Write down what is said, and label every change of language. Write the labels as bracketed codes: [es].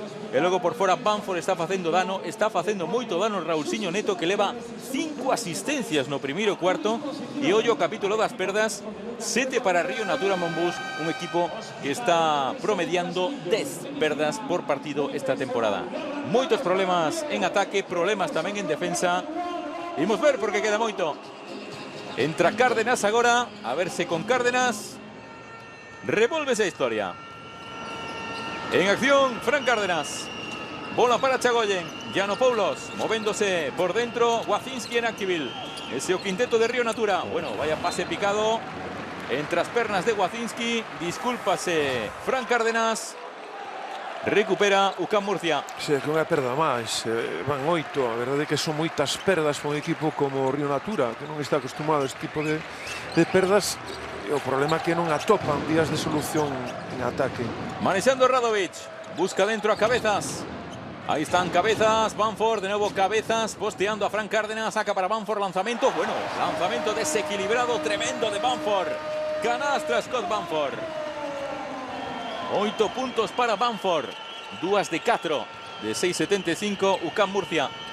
[gl] E logo por fora Banford está facendo dano. Está facendo moito dano Raulsiño Neto, que leva 5 asistencias no primeiro cuarto. E ollo o capítulo das perdas, 7 para Río Natura Monbus, un equipo que está promediando 10 perdas por partido esta temporada. Moitos problemas en ataque, problemas tamén en defensa. Imos ver porque queda moito. Entra Cárdenas agora, a verse con Cárdenas revolve esa historia. En acción, Fran Cárdenas. Bola para Chagoyen, Giannopoulos, movéndose por dentro, Wacinski en Nankivil. Ese o quinteto de Río Natura. [es] Bueno, vaya pase picado [gl] entre as pernas de Wacinski. Discúlpase Fran Cárdenas. Recupera UCAM Murcia. Sí, que unha perda máis, van 8. A verdade é que son moitas perdas para un equipo como Río Natura, que non está acostumado a este tipo de perdas. E o problema é que non atopan vías de solución en ataque. Manexando Radovic, busca dentro a Cabezas. [es] Ahí están Cabezas, Banford, de nuevo Cabezas, posteando a Fran Cárdenas, saca para Banford, lanzamiento, bueno, lanzamiento desequilibrado, tremendo de Banford. [gl] Canastra Scott Banford. 8 puntos para Banford, 2 de 4 de 6,75 UCAM Murcia.